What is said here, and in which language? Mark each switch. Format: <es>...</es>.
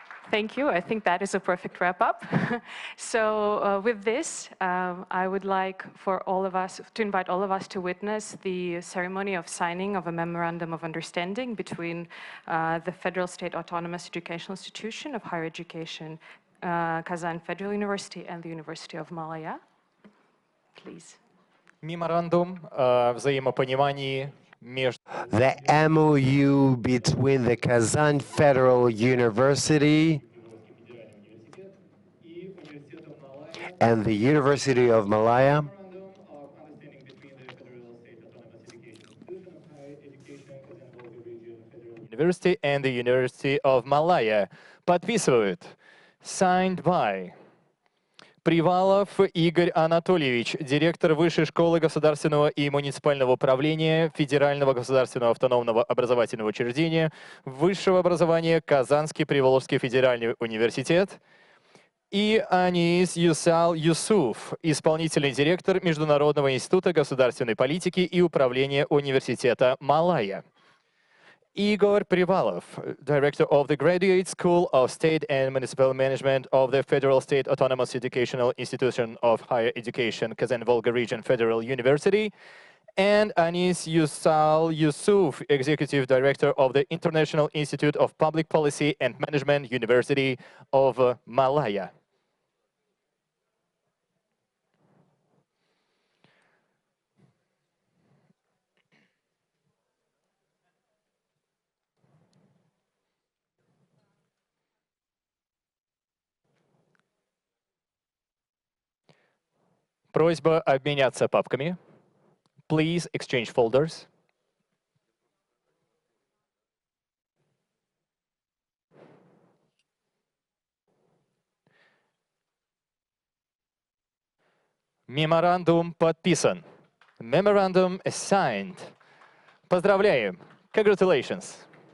<en>Thank you. I think that is a perfect wrap-up. So with this, I would like for all of us to invite all of us to witness the ceremony of signing of a memorandum of understanding between the Federal State Autonomous Educational Institution of Higher Education, Kazan Federal University, and the University of Malaya. Please.</en> <ru>Меморандум о взаимопонимании между</ru> <en>The MOU between the Kazan Federal University and the University of Malaya University and the University of Malaya.</en> <ru>Подписывают.</ru> <en>Signed by</en> <ru>Привалов Игорь Анатольевич, директор Высшей школы государственного и муниципального управления Федерального государственного автономного образовательного учреждения высшего образования Казанский Приволжский федеральный университет, и Анис Юсал Юсуф, исполнительный директор Международного института государственной политики и управления Университета Малая.</ru> <en>Igor Privalov, Director of the Graduate School of State and Municipal Management of the Federal State Autonomous Educational Institution of Higher Education, Kazan-Volga Region Federal University, and Anis Yusal Yusuf, Executive Director of the International Institute of Public Policy and Management, University of Malaya.</en> <ru>Просьба обменяться папками.</ru> <en>Please exchange folders.</en> <ru>Меморандум подписан.</ru> <en>Memorandum is signed.</en> <ru>Поздравляем.</ru> <en>Congratulations.</en>